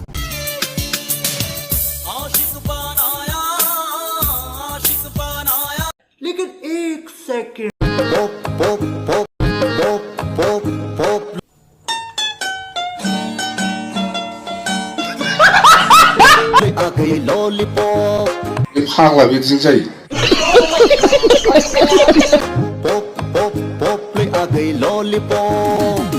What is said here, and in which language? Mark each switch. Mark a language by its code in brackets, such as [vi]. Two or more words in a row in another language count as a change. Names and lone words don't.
[hi] लेकिन एक सेकंड, आ गई लॉलीपॉप, [zh] 你胖了别真在意。 [hi] पॉप पॉप पॉप आ गई लॉलीपॉप।